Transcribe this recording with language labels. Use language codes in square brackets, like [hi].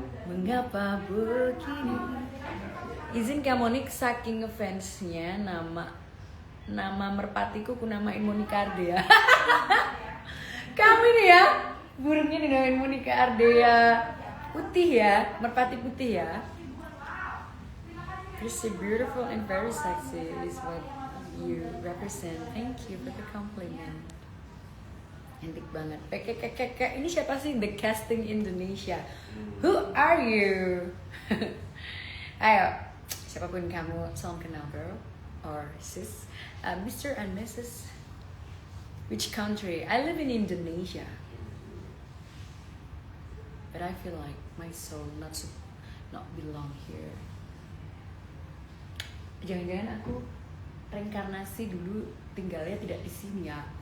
[id] Mengapa begini? Izin Kak Monik, saking ngefansnya nama merpatiku ku namain Monica Ardea. Kamu ini ya, burungnya dinamain Monica Ardea. Putih ya, merpati putih ya. [en] You're so beautiful and very sexy is what you represent. Thank you for the compliment. [id] Cantik banget. Ini siapa sih the casting Indonesia? [en] Who are you? [id] Ayo, siapapun kamu, salam kenal [en] bro or sis, Mr. and Mrs. Which country? I live in Indonesia, but I feel like my soul not belong here. [id] Jangan-jangan aku reinkarnasi dulu tinggalnya tidak di sini ya.